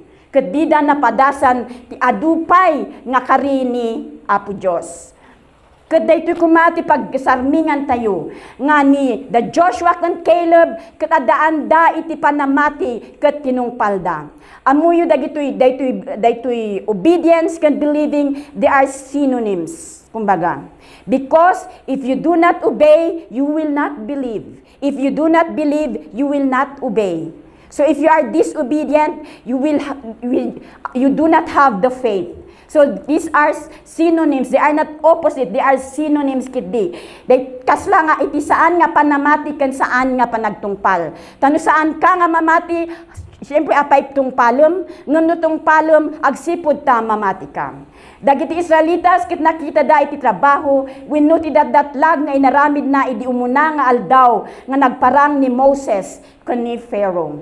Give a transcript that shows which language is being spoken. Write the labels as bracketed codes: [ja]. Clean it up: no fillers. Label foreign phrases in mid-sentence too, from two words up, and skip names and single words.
[ilo] Kadida na padasan ti adupay nga karini Apo Diyos. Kaday ito'y kumati pagkasarmingan tayo. Nga ni the Joshua kan Caleb, katadaan da iti panamati kat tinungpalda. Amuyo dagito'y obedience kan believing, [en] they are synonyms. [ilo] Kumbaga. [en] Because if you do not obey, you will not believe. If you do not believe, you will not obey. So if you are disobedient, you do not have the faith. So these are synonyms. They are not opposite. They are synonyms kiti. [ilo] Kasla nga iti saan nga panamati kan saan nga panagtungpal. Tano saan ka nga mamati, siyempre apay tungpalem, ngano tungpalem agsipod ta mamati ka. Dagiti Israelitas kit nakita da iti trabaho, wenno ti datlag nga inaramid na idi umuna nga aldaw nga nagparang ni Moses ken ni Pharaoh.